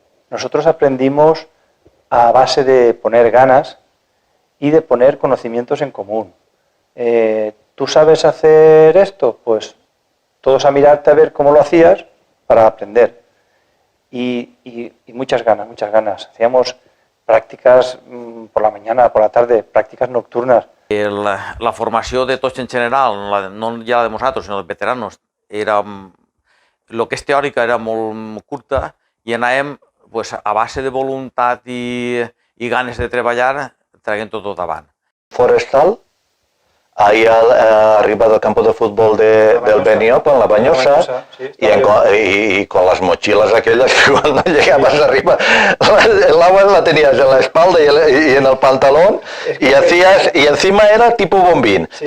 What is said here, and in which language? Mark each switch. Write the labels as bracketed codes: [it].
[es] Nosotros aprendimos a base de poner ganas y de poner conocimientos en común. ¿Tú sabes hacer esto? Pues todos a mirarte a ver cómo lo hacías para aprender. Y muchas ganas. Hacíamos prácticas por la mañana, por la tarde, prácticas nocturnas. [ca] La formació de tots en general, no ja la de nosaltres, sinó de veteranos, era, el que és teòrica era molt curta i anàvem pues, a base de voluntat i ganes de treballar, traient tot davant. [es] Forestal, ahí arriba del campo de fútbol del Benioff, en la Bañosa, sí, y con las mochilas aquellas que cuando llegabas arriba, el agua la tenías en la espalda y en el pantalón, y encima era tipo bombín, sí.